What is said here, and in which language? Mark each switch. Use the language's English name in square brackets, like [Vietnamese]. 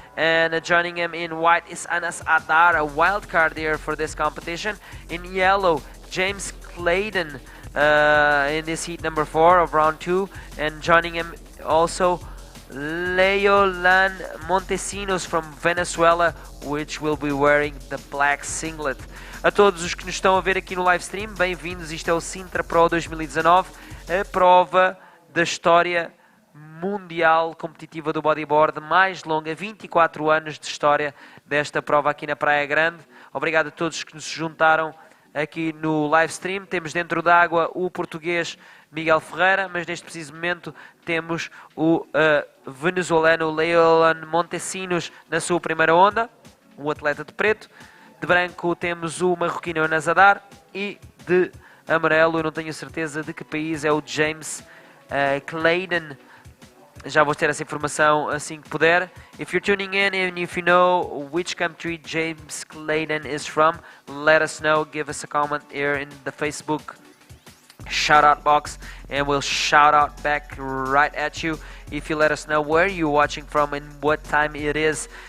[English] And joining him in white is Anas Adar, a wild card here for this competition. In yellow, James Clayton in this heat number 4 of round 2, and joining him also Leolan Montesinos from Venezuela, which will be wearing the black singlet. [Portuguese] A todos os que nos estão a ver aqui no live stream, bem-vindos. Isto é o Sintra Pro 2019, a prova da história mundial competitiva do bodyboard mais longa, 24 anos de história desta prova aqui na Praia Grande. Obrigado a todos que nos juntaram aqui no live stream. Temos dentro d'água o português Miguel Ferreira, mas neste preciso momento temos o venezuelano Leolan Montesinos na sua primeira onda, um atleta de preto. De branco temos o marroquino Nazadar, e de amarelo, eu não tenho certeza de que país, é o James Clayton. Já vou ter essa informação assim que puder. [English] If you're tuning in and if you know which country James Clayton is from, let us know. Give us a comment here in the Facebook shout out box, and we'll shout out back right at you if you let us know where you're watching from and what time it is.